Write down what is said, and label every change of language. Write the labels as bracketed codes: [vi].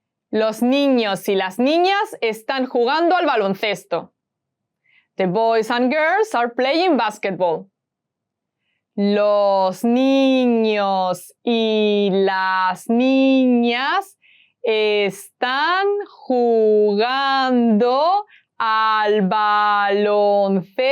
[es] Los niños y las niñas están jugando al baloncesto. [en] The boys and girls are playing basketball. [es] Los niños y las niñas están jugando al baloncesto.